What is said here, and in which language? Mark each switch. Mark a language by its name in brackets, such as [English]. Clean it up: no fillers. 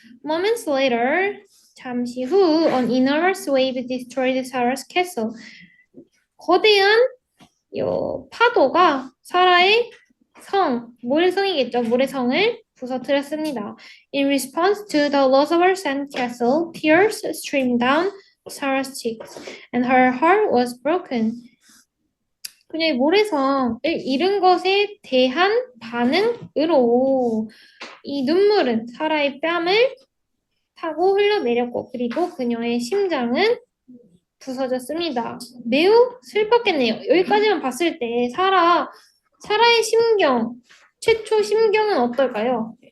[English] Moments later, [Korean] 잠시 후, [English] an enormous wave destroyed Sarah's castle. [Korean] 거대한 요 파도가 사라의 모래성이겠죠. 모래성을 부서뜨렸습니다. [English] In response to the loss of her sandcastle, tears streamed down Sarah's cheeks, and her heart was broken. [Korean] 그녀의 모래성을 잃은 것에 대한 반응으로 이 눈물은 사라의 뺨을 타고 흘러내렸고, 그리고 그녀의 심장은 부서졌습니다. 매우 슬펐겠네요. 여기까지만 봤을 때 사라의 심경, 최초 심경은 어떨까요?